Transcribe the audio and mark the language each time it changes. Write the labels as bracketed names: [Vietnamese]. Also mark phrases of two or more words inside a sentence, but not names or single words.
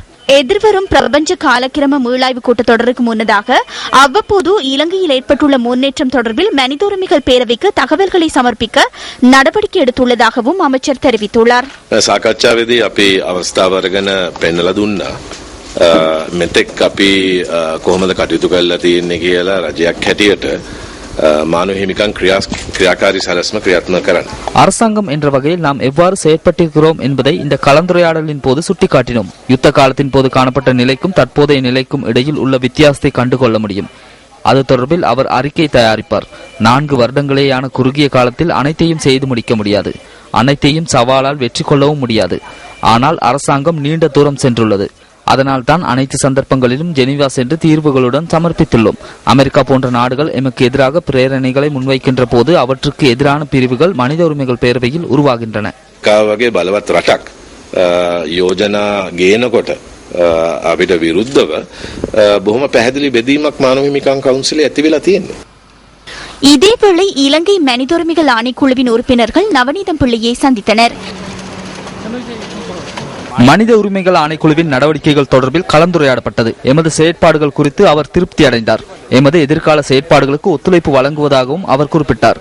[Tamil] எதிர்வரும் பிரபஞ்ச காலக்கிரம மீளாய்வு கூட்டத்தொடருக்கு முன்னதாக அவ்வப்போது இலங்கையில் ஏற்பட்டுள்ள முன்னேற்றம் தொடர்பில் மனித உரிமைகள் பேரவைக்கு தகவல்களை சமர்ப்பிக்க நடவடிக்கை எடுத்துள்ளதாகவும் அமைச்சர் தெரிவித்துள்ளார். [Sinhala] මෙතෙක් අපි කොහොමද කටයුතු කරලා තියෙන්නේ කියලා රජයක් හැටියට මානව හිමිකම් ක්‍රියාකාරී සැලැස්ම ක්‍රියාත්මක කරන්න. [Tamil] அரசாங்கம் என்ற வகையில் நாம் எவ்வாறு செயற்பட்டிருக்கிறோம் என்பதை இந்த கலந்துரையாடலின் போது சுட்டிக்காட்டினோம். யுத்த காலத்தின் போது காணப்பட்ட நிலைக்கும் தற்போதைய நிலைக்கும் இடையில் உள்ள வித்தியாசத்தை கண்டுகொள்ள முடியும். அது தொடர்பில் அவர் அறிக்கை தயாரிப்பார். 4 வருடங்களேயான குறுகிய காலத்தில் அனைத்தையும் செய்து முடிக்க முடியாது. அனைத்தையும் சவாலால் வெற்றி கொள்ளவும் முடியாது. ஆனால் அரசாங்கம் நீண்ட தூரம் சென்றுள்ளது. அதனால் தான் அனைத்து சந்தர்ப்பங்களிலும் ஜெனீவா சென்று தீர்வுகளுடன் சமர்ப்பித்துள்ளோம். அமெரிக்கா போன்ற நாடுகள் எமக்கு எதிராக பிரேரணைகளை முன்வைக்கின்ற போது அவற்றுக்கு எதிரான பிரிவுகள் மனித உரிமைகள் பேரவையில் உருவாகின்றன. [Sinhala] වගේ බලවත් රටක් යෝජනා ගේනකොට අපිට විරුද්ධව බොහොම පැහැදිලි බෙදීමක් මානව හිමිකම් කවුන්සිලේ ඇති වෙලා තියෙනවා. [Tamil] இதேவேளை இலங்கை மனித உரிமைகள் ஆணைக்குழுவின் உறுப்பினர்கள் நவநீதம் பிள்ளையை சந்தித்தனர். மனித உரிமைகள் ஆணைக்குழுவின் நடவடிக்கைகள் தொடர்பில் கலந்துரையாடப்பட்டது. எமது செயற்பாடுகள் குறித்து அவர் திருப்தி அடைந்தார். எமது எதிர்கால செயற்பாடுகளுக்கு ஒத்துழைப்பு வழங்குவதாகவும் அவர் குறிப்பிட்டார்.